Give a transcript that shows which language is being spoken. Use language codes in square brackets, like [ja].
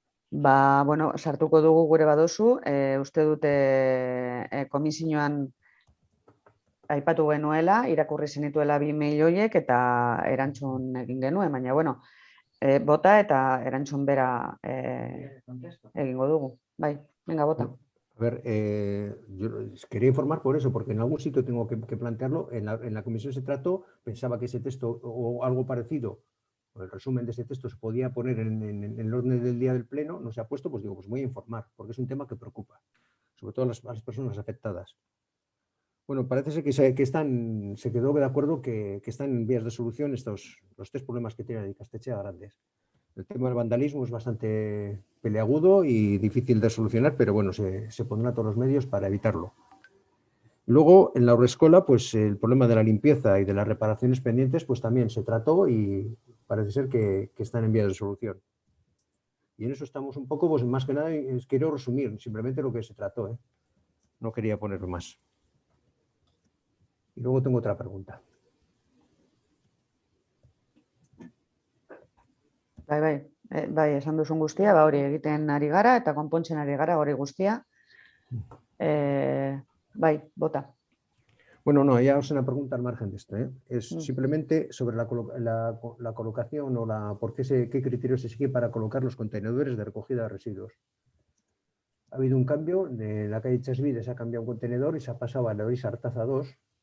[eu] Bueno, sartuko dugu gure badozu, uste dute komisioan aipatu genuela, irakurri zenituela 2 mail horiek eta erantzun egin genuen, baina, bueno, bota eta erantzun bera egingo dugu. Bai, [es] venga, [eu] bota. [es] A ver, yo quería informar por eso, porque en algún sitio tengo que plantearlo. En la comisión se trató, pensaba que ese texto o algo parecido, o el resumen de ese texto se podía poner en el orden del día del pleno, no se ha puesto, pues digo, pues voy a informar, porque es un tema que preocupa, sobre todo a las personas afectadas. Bueno, parece ser que se quedó de acuerdo que están en vías de solución los 3 problemas que tiene la ikastetxea grandes. El tema del vandalismo es bastante peleagudo y difícil de solucionar, pero bueno, se pondrán todos los medios para evitarlo. Luego, en la Haurreskolak, pues el problema de la limpieza y de las reparaciones pendientes, pues también se trató y parece ser que están en vías de solución. Y en eso estamos un poco, pues más que nada, quiero resumir simplemente lo que se trató, ¿eh? No quería poner más. Y luego tengo otra pregunta. [eu] Bai, esan duzun guztia, hori egiten ari gara eta konpontzen ari gara hori guztia. Bai, bota. [es] Bueno, no, ya os una pregunta al margen de esto, ¿eh? Es simplemente sobre la colocación o qué criterios se sigue para colocar los contenedores de recogida de residuos. Ha habido un cambio, de la calle Chasvide se ha cambiado un contenedor y se ha pasado a la Luis Artaza 2.